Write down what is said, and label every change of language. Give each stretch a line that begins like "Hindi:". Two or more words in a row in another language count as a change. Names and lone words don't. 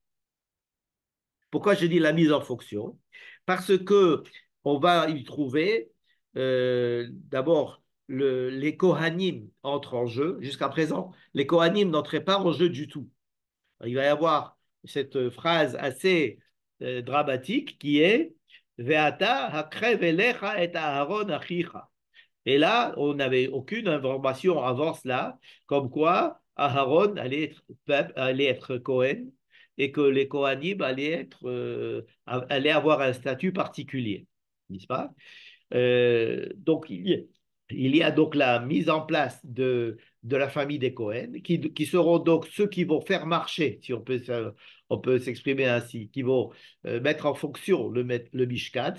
French: Pourquoi je dis la mise en fonction? Parce que on va y trouver d'abord les Kohanim entrent en jeu. Jusqu'à présent, les Kohanim n'entraient pas en jeu du tout. Il va y avoir cette phrase assez dramatique qui est
Hebrew: ואתה הקרב אליך את אהרן אחיך.
French: Et là, on n'avait aucune information avant cela, comme quoi Aaron allait être Cohen et que les Kohanim allaient avoir un statut particulier, n'est-ce pas? Donc, il y a donc la mise en place de la famille des Cohen, qui seront donc ceux qui vont faire marcher, si on peut s'exprimer ainsi, qui vont mettre en fonction le Mishkan.